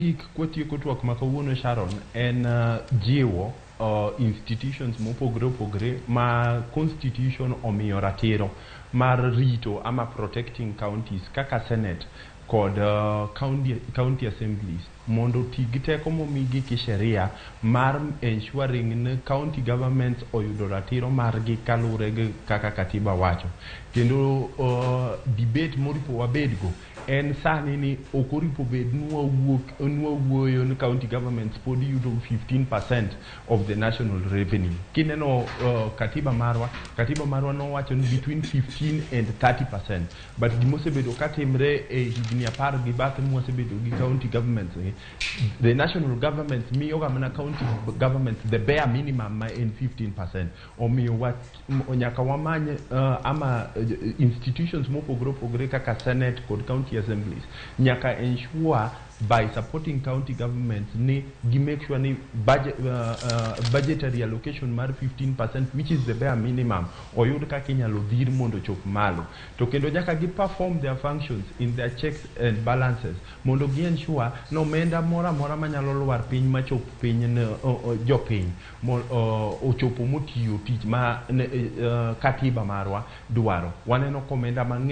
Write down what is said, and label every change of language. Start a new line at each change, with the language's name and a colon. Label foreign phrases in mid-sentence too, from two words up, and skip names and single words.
Luo (Kenya and Tanzania): Kwatieko twak ma kawuono Sharon en jiwo institutions mopogore opogore ma constitution omiyo ratiro mar rito ama
English: protecting counties
Luo (Kenya and Tanzania): kaka Senet kod
English: county assemblies
Luo (Kenya and Tanzania): mondo tii gi teko momigi kisheria mar ensuring ne
English: county governments
Luo (Kenya and Tanzania): oyudo ratiro margi kalure gi kaka katiba wacho. Kendo debate moripo wabedgo en sani ni okoripo bed nwawuoyo ni
English: county governments
Luo (Kenya and Tanzania): pod yudo 15%
English: of the national revenue.
Luo (Kenya and Tanzania): Kineno katiba marwa nowacho ni
English: between 15 and 30%, but
Luo (Kenya and Tanzania): gimosebedo katimre e higni 10 gi bath mosebedo gi
English: county governments, the national government
Luo (Kenya and Tanzania): miyo gamana
English: county governments the bare minimum
Luo (Kenya and Tanzania): ma en 15%. Omiyo nyaka wamany ama institutions mopogore opogore kaka Senate kod
English: county assemblies
Luo (Kenya and Tanzania): nyaka
English: ensure by supporting county governments
Luo (Kenya and Tanzania): ni gi
English: make sure
Luo (Kenya and Tanzania): ni
English: budgetary allocation
Luo (Kenya and Tanzania): mar 15%,
English: which is the bare minimum,
Luo (Kenya and Tanzania): oyud kaka inyalo dhir mondo chop malo. To kendo nyaka gi
English: perform their functions in their checks and balances
Luo (Kenya and Tanzania): mondo gi ensure no omenda mora manyalo lwar piny machop piny jopiny ochopo motiyo tich ma katiba marwa dwaro. Waneno komenda mang'eny